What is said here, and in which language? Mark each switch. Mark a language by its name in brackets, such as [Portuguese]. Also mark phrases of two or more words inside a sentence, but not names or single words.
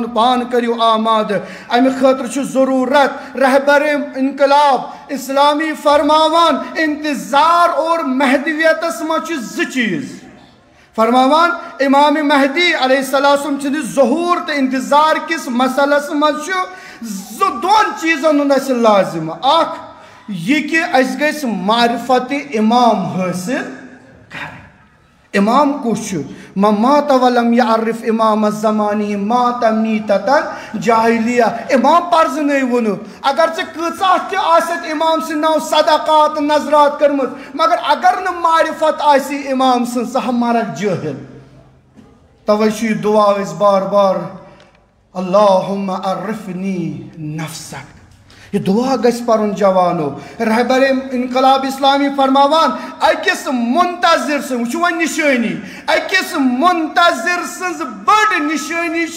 [Kashmiri] پان کٔرِو آماد امہِ خٲطرٕ چھُ ضروٗرت رہبر انقلاب اسلامی فرماوان انتظار اور مہدویتس منٛز چھِ زٕ چیٖز فرماوان امام مہدی [Arabic] علیہ السلام [Kashmiri] سٕنٛدِس ظہوٗر تہٕ انتظار کِس مسلس منٛز چھُ دۄن چیٖزن ہُنٛد اَسہِ لازِمہٕ اکھ یہِ کہِ اَسہِ گژھِ معرفت امام حٲصِل امام کُس چھُ [Arabic] مات ولم یعرف امام زمانی مات میٖتتن جاہلیہ [Kashmiri] امام پرزنٲیوُ نہٕ اگر ژےٚ کۭژاہ تہِ آسٮ۪تھ امام سٕنٛدِ ناو صدقات نظرات کٔرمٕژ مگر اگر نہٕ معرفت آسی امام سٕنٛز ژٕ ہا مرکھ جٲہل توے چھُ یہِ دعا أسۍ بار بار [Arabic] اللہُمَّ عرفنی نفسک [Kashmiri] یہ دعا گژھِ پرُن جوانو رہبر انقلاب اسلامی فرماوان أکِس منتظر سٕنٛز وٕچھِو وۄنۍ نِشٲنی أکِس منتظر سٕنٛز بٔڑ نِشٲنی چھِ